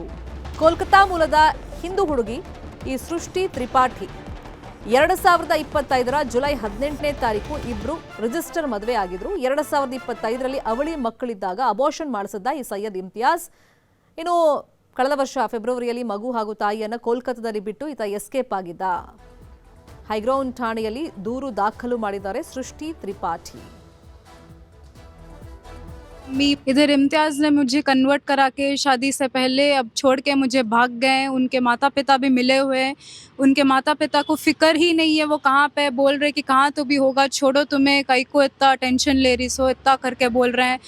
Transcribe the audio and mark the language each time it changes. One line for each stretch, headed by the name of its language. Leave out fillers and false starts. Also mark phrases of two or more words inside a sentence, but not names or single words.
Kannada: ಕೋಲ್ಕತ್ತಾ ಮೂಲದ ಹಿಂದೂ ಹುಡುಗಿ ಈ ಸೃಷ್ಟಿ ತ್ರಿಪಾಠಿ 2025 ಜುಲೈ 18ನೇ ತಾರೀಕು ಇಬ್ರು ರಿಜಿಸ್ಟರ್ ಮದುವೆ ಆಗಿದ್ರು. 2025ರಲ್ಲಿ ಅವಳಿ ಮಕ್ಕಳಿದ್ದಾಗ ಅಬಾರ್ಷನ್ ಮಾಡಿಸಿದ್ದ ಈ ಸೈಯದ್ ಇಮ್ತಿಯಾಜ್. ಇನ್ನು ಕಳೆದ ವರ್ಷ ಫೆಬ್ರವರಿಯಲ್ಲಿ ಮಗು ಹಾಗೂ ತಾಯಿಯನ್ನ ಕೋಲ್ಕತ್ತಾದಲ್ಲಿ ಬಿಟ್ಟು ಈತ ಎಸ್ಕೇಪ್ ಆಗಿದ್ದ. ಹೈಗ್ರೌಂಡ್ ಠಾಣೆಯಲ್ಲಿ ದೂರು ದಾಖಲು ಮಾಡಿದ್ದಾರೆ ಸೃಷ್ಟಿ ತ್ರಿಪಾಠಿ.
Hindi: इधर इम्तियाज ने मुझे कन्वर्ट करा के शादी से पहले अब छोड़ के मुझे भाग गए. उनके माता पिता भी मिले हुए हैं. उनके माता पिता को फिक्र ही नहीं है वो कहाँ पे. बोल रहे कि कहाँ तो भी होगा, छोड़ो, तुम्हें कई को इतना टेंशन ले रही सो, इतना करके बोल रहे हैं.